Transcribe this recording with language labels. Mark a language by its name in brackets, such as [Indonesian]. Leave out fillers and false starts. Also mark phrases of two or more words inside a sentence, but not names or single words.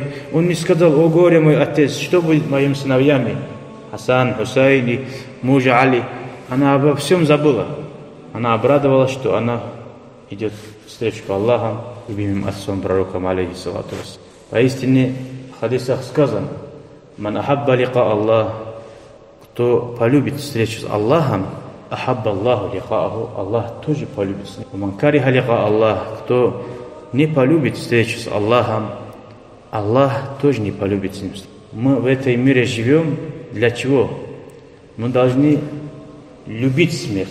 [Russian] Он не сказал: «О горе мой отец, что будет с моими сыновьями Хасан, Хусайн и мужа Али». Она обо всем забыла. Она обрадовалась, что она идет встречу к Аллаху, любимым отцом, пророком, [Arabic] عليه الصلاة والسلام. [Russian] Поистине в хадисах сказано: [Arabic] «من أحب لقاء الله», [Russian] кто полюбит встречу с Аллахом, [Arabic] أحب الله لقاءه, [Russian] Аллах тоже полюбит с ним. [Arabic] «من كره لقاء الله», [Russian] кто не полюбит встречу с Аллахом, Аллах тоже не полюбит с ним. Мы в этой мире живем для чего? Мы должны любить смерть.